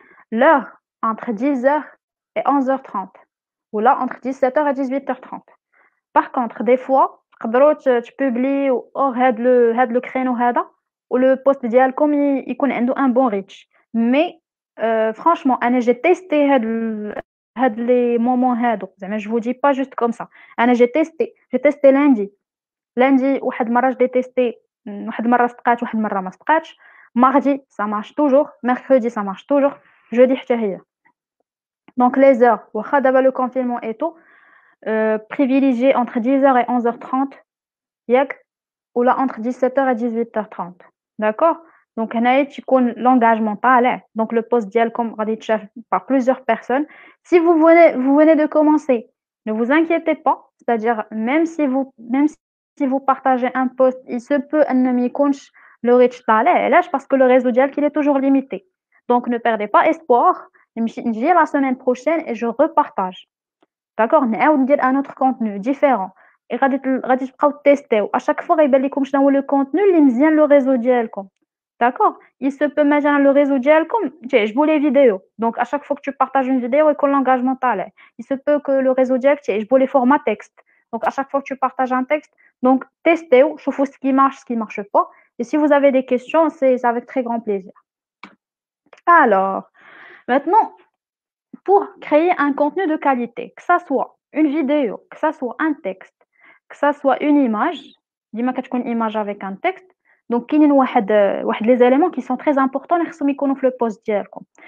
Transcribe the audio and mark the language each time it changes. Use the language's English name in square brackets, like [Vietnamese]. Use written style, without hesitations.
[French] L'heure entre 10h et 11h30, ou là entre 17h et 18h30. Par contre, des fois, tu publies hors le créneau ou le post ديالكم يكون عنده un bon reach. Mais franchement, j'ai testé les moments هادو. زعما je vous dis pas juste comme ça. J'ai testé lundi [Arabic] واحد المرة j'ai testé, واحد المرة صدقات واحد المرة ما صدقاتش. [French] Mardi ça marche toujours, mercredi ça marche toujours, jeudi [Arabic] حتى هي. [French] Donc les heures, [Arabic] واخا دابا [French] le confinement et tout, privilégier entre 10h et 11h30, ياك, ou là entre 17h et 18h30. D'accord. Donc [Arabic] هنايا تيكون [French] l'engagement طالع, donc le post ديالكم [Arabic] غادي يتشاف [French] par plusieurs personnes. Si vous venez de commencer, ne vous inquiétez pas, c'est-à-dire même si vous partagez un post, il se peut [Arabic] ان ما يكونش [French] le reach طالع. علاش؟ parce que le réseau ديالك il est toujours limité. Donc ne perdez pas espoir. [Arabic] نجي [French] la semaine prochaine et je repartage. D'accord. [Arabic] نعاود ندير [French] un autre contenu différent. [Arabic] Et غادي تبقاو تيستيو [French] à chaque fois [Arabic] غيبان لكم شنو هو [French] le contenu [Arabic] اللي مزيان [French] le réseau [Arabic] ديالكم. [French] D'accord. Il se peut مثلا le réseau ديالكم تعجبو les vidéos. Donc à chaque fois que tu partages une vidéo يكون l'engagement طالع. Il se peut que le réseau ديالك تعجبو les formats texte. Donc, à chaque fois que tu partages un texte, donc testez, chauffez ce qui marche pas. Et si vous avez des questions, c'est avec très grand plaisir. Alors, maintenant, pour créer un contenu de qualité, que ça soit une vidéo, que ça soit un texte, que ça soit une image, [Arabic] ديما كتكون [French] image avec un texte, donc [Arabic] كاينين واحد [French] les éléments qui sont très importants [Arabic] اللي خصهم يكونوا في [French] le post ديالكم.